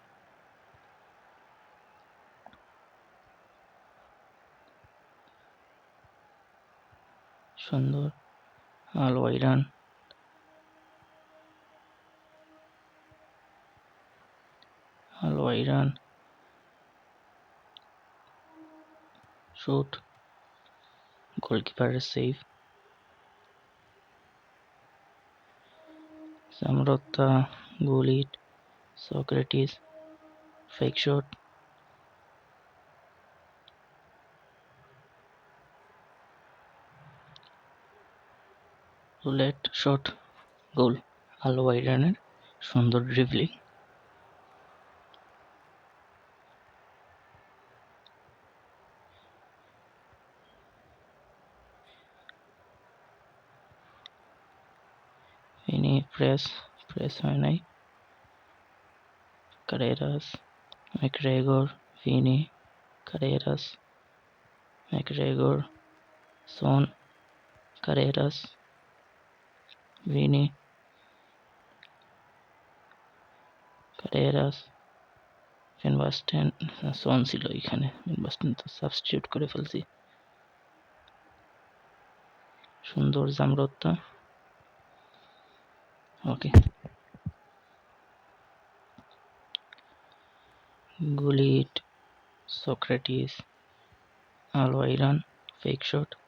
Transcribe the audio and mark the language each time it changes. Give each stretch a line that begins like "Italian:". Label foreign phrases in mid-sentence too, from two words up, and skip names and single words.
Bangla: সুন্দর, আলভাইরান, আলভাইরান, শুট, গোলকিপারের সেভ। সামরত্তা,
English: Gullit, Socrates, fake shot, roulette shot,
Bangla: গোল। আলওয়াইরানের সুন্দর ড্রিবলিং। ইনি প্রেস হয় নাই। Carreras, McGregor, Vini, Carreras, McGregor, Son, Carreras, Vini, Carreras, ভ্যান বাস্টেন, সন ছিল এখানে, ভ্যান বাস্টেন তো সাবস্টিটিউট করে ফেলছি। সুন্দর জামরত্তা। ওকে, গুলিট, সক্রেটিস, আলওয়াইরান,
English: fake shot.